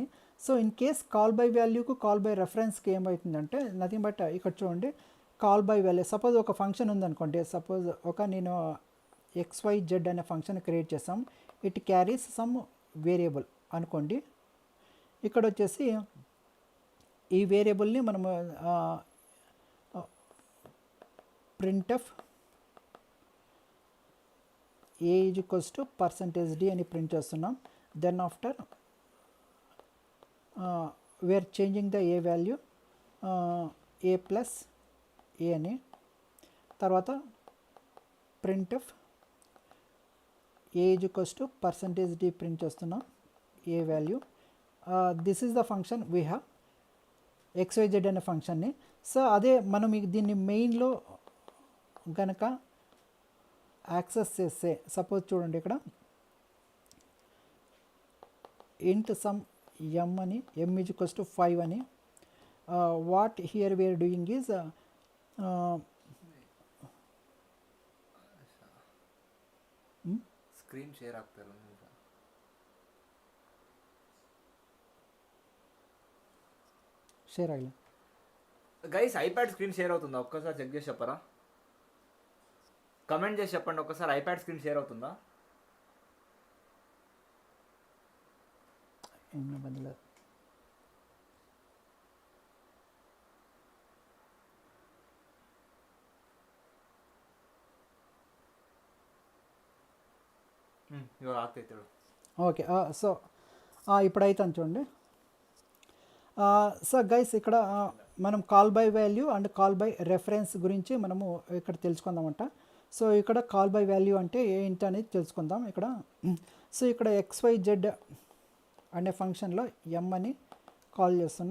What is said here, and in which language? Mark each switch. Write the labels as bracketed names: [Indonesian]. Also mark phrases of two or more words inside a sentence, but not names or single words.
[English] so in case call by value call by reference [Telugu] ఏమవుతుందంటే [English] nothing but [Telugu] ఇక్కడ చూడండి, [English] call by value suppose [Telugu] ఒక ఫంక్షన్ ఉందనుకోండి, సపోజ్ నేను XYZ అనే [English] function create [Telugu] చేసాం, [English] it carries some variable [Telugu] అనుకోండి. ఇక్కడ వచ్చేసి ఈ వేరియబుల్ని మనము [English] printf a is equals to %d [Telugu] అని ప్రింట్ చేస్తున్నాం. [English] then after we're changing the a value a plus a [Telugu] అని, తర్వాత [English] printf a is equals to %d ప్రింట్ చేస్తున్నాం a value. this is the function we have XYZ అనే ఫంక్షన్ని. [Telugu] సో అదే మనం దీన్ని మెయిన్లో కనుక యాక్సెస్ చేస్తే సపోజ్ చూడండి, ఇక్కడ [English] int sum [Telugu] m అని [English] m is equals to 5 [Telugu] అని. [English] what here we're doing is screen share [Kannada] ಆಗ್ತಾರೆ [Telugu] షేర్ అయ్యి గైస్. [English] iPad screen share [Telugu] అవుతుందా ఒక్కసారి చెక్ చేసి చెప్పరా, కమెంట్ చేసి చెప్పండి ఒక్కసారి. [English] iPad screen share [Telugu] అవుతుందా? బదులు [Kannada] ಇವಾಗ ಆಗ್ತೈತೆ. [English] okay, so [Telugu] ఇప్పుడైతే చూడండి. [English] so guys [Telugu] ఇక్కడ మనం [English] call by value and call by reference [Telugu] గురించి మనము ఇక్కడ తెలుసుకుందామంట. సో ఇక్కడ [English] call by value [Telugu] అంటే ఏంటి అనేది తెలుసుకుందాం ఇక్కడ. సో ఇక్కడ XYZ అనే ఫంక్షన్లో m అని కాల్ చేస్తున్నా.